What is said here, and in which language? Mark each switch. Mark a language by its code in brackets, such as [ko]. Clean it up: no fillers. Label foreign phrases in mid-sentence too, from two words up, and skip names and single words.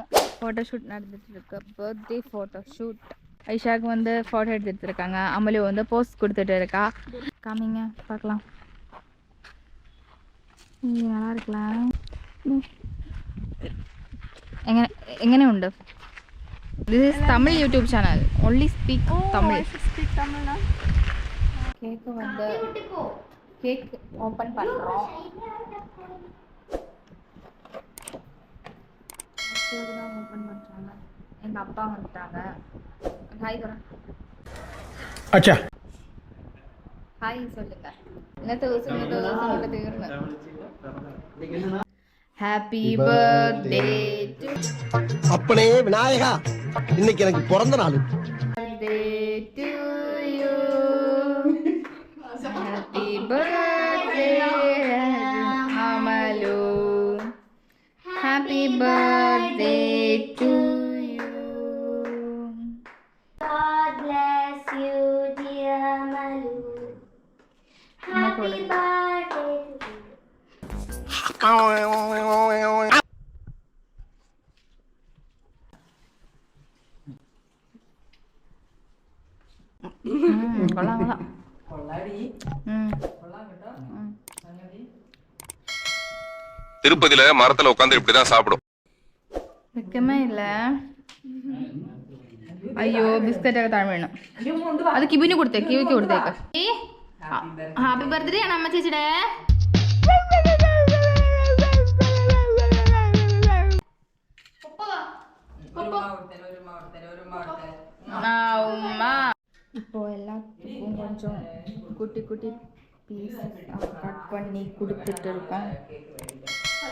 [ta] ஃபோட்டோ ஷூட் நடந்துட்டு இருக்கு, பர்த்டே ஃபோட்டோ ஷூட். ஐஷாவுக்கு வந்து ஃபோட்டோ எடுத்துட்டு இருக்காங்க. அமலு வந்து போஸ்ட் கொடுத்துட்டு இருக்கா. காமிங்க பார்க்கலாம். நல்லா இருக்கலாம். [ml] എങ്ങനെ ഉണ്ട്? [en] This is Tamil YouTube channel. Only speak Tamil. [ta] கேக்கு வந்து கேக் ஓப்பன் பண்ணுறோம். தான் ஓப்பன் பண்ணுறாங்க. எங்கள் அப்பா வந்துட்டாங்க. ஹாய் தரேன். அச்சா ஹாய் சொல்லுங்க. [en] Happy birthday to [ta] அப்பனே விநாயகா, இன்னைக்கு எனக்கு பிறந்த நாள். [en] Birthday to you. Happy birthday அமலு. Happy birthday to you. God bless you, dear Malu. Happy birthday to you. [ta] கொள்ளலாம். திருப்பதியில மரத்துல உட்காந்து இப்படிதான் சாப்பிடும். வெக்கமே இல்ல. [ml] അയ്യോ ബിസ്ക്കറ്റ് ഒക്കെ താഴെ വീണു. അത് കിബിന് കൊടുത്തേ, കിവിക്ക് കൊടുത്തേക്ക്. [en] Happy birthday [ml] ആണ് അമ്മ ചേച്ചിയുടെ. [ta] இப்போ எல்லாத்துக்கும் கொஞ்சம் குட்டி குட்டி பீஸ் கட் பண்ணி கொடுத்துட்டு இருக்கோம்.